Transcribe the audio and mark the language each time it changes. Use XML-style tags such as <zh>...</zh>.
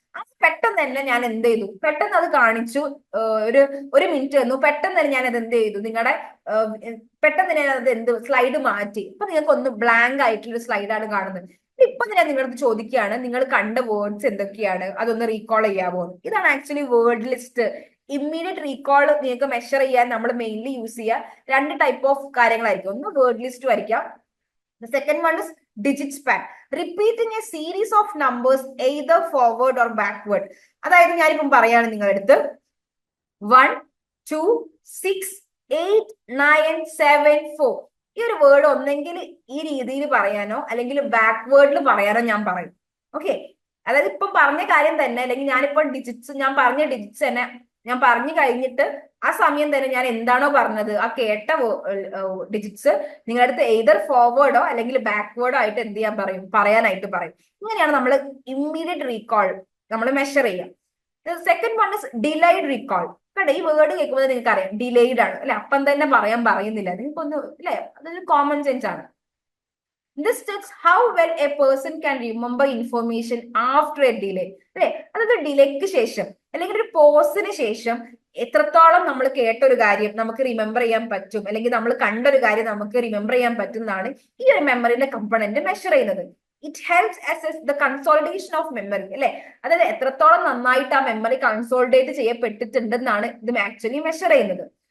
<ml>അത് പെട്ടെന്ന് തന്നെ ഞാൻ എന്ത് ചെയ്തു, പെട്ടെന്ന് അത് കാണിച്ചു, ഒരു മിനിറ്റ് തന്നു, പെട്ടെന്ന് തന്നെ ഞാൻ അത് എന്ത് ചെയ്തു, നിങ്ങളുടെ പെട്ടെന്ന് തന്നെ അത് സ്ലൈഡ് മാറ്റി. ഇപ്പൊ നിങ്ങൾക്ക് ഒന്ന് ബ്ലാങ്ക് ആയിട്ടുള്ള സ്ലൈഡാണ് കാണുന്നത്. ഇപ്പൊ ഞാൻ നിങ്ങളടുത്ത് ചോദിക്കുകയാണ്, നിങ്ങൾ കണ്ട വേർഡ്സ് എന്തൊക്കെയാണ്, അതൊന്ന് റീകോൾ ചെയ്യാമോ? ഇതാണ് actually word list. Immediate recall നിങ്ങൾക്ക് മെഷർ ചെയ്യാൻ നമ്മൾ മെയിൻലി യൂസ് ചെയ്യുക രണ്ട് ടൈപ്പ് ഓഫ് കാര്യങ്ങളായിരിക്കും. ഒന്ന് വേർഡ് ലിസ്റ്റ് വരയ്ക്കാം.</ml> <en>The second one is digit span. Repeating a series of numbers either forward or backward.</en> <ml>അതായത് ഞാനിപ്പം പറയാണ് നിങ്ങളുടെ അടുത്ത് 1, 2, 6, 8, 9, 7, 4. ഈ ഒരു വേർഡ് ഒന്നെങ്കിൽ ഈ രീതിയിൽ പറയാനോ അല്ലെങ്കിൽ ബാക്ക്വേർഡിൽ പറയാനോ ഞാൻ പറയും. ഓക്കെ, അതായത് ഇപ്പം പറഞ്ഞ കാര്യം തന്നെ, അല്ലെങ്കിൽ ഞാനിപ്പോൾ ഞാൻ പറഞ്ഞ ഡിജിറ്റ്സ് തന്നെ ഞാൻ പറഞ്ഞു കഴിഞ്ഞിട്ട് ആ സമയം തന്നെ ഞാൻ എന്താണോ പറഞ്ഞത്, ആ കേട്ട ഡിജിറ്റ്സ് നിങ്ങളുടെ അടുത്ത് എയ്തർ ഫോർവേഡോ അല്ലെങ്കിൽ ബാക്ക്വേർഡോ ആയിട്ട് എന്ത് ചെയ്യാൻ പറയും, പറയാനായിട്ട് പറയും. ഇങ്ങനെയാണ് നമ്മൾ ഇമ്മീഡിയറ്റ് റീകോൾ നമ്മൾ മെഷർ ചെയ്യാം.</ml> <en>Second one is delayed recall.</en> <ml>കണ്ടോ, ഈ വേർഡ് കേൾക്കുമ്പോൾ നിങ്ങൾക്ക് അറിയാം ഡിലേഡ് ആണ് അല്ലെ, അപ്പം തന്നെ പറയുന്നില്ല, നിങ്ങൾക്കൊന്ന് അല്ലെ, അതൊരു കോമൺ സെൻസ് ആണ്.</ml> <en>This tests how well a person can remember information after a delay.</en> <ml>അല്ലെ, അതായത് ഡിലേക്ക് ശേഷം അല്ലെങ്കിൽ ഒരു പോസിന് ശേഷം എത്രത്തോളം നമ്മൾ കേട്ട ഒരു കാര്യം നമുക്ക് റിമെമ്പർ ചെയ്യാൻ പറ്റും, അല്ലെങ്കിൽ നമ്മൾ കണ്ട ഒരു കാര്യം നമുക്ക് റിമെമ്പർ ചെയ്യാൻ പറ്റും എന്നാണ് ഈ ഒരു മെമ്മറിന്റെ കമ്പോണന്റ് മെഷർ ചെയ്യുന്നത്.</ml> <en>it helps assess the consolidation of memory</en> <ml>അല്ലെ, അതായത് എത്രത്തോളം നന്നായിട്ട് ആ മെമ്മറി കൺസോളിഡേറ്റ് ചെയ്യപ്പെട്ടിട്ടുണ്ടെന്നാണ് ഇത് ആക്ച്വലി മെഷർ ചെയ്യുന്നത്.</ml>